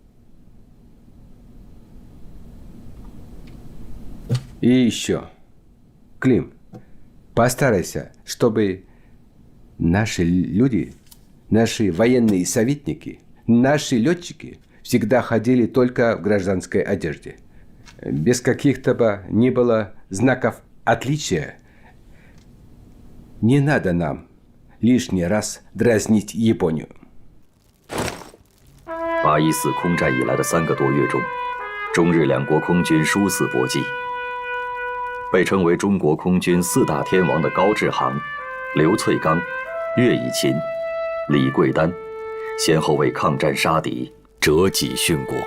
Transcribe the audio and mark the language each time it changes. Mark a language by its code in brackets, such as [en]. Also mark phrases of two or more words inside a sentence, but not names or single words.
[ru] И еще, Клим, постарайся, чтобы наши люди, наши военные советники, наши летчики всегда ходили только в гражданской одежде. Без каких-то бы ни было знаков отличия. Не надо нам лишний раз дразнить Японию. [zh] 814 空战以来的3个多月中，中日两国空军殊死搏击。被称为中国空军4大天王的高志航、刘粹刚、岳以勤、李桂丹，先后为抗战杀敌，折戟殉国。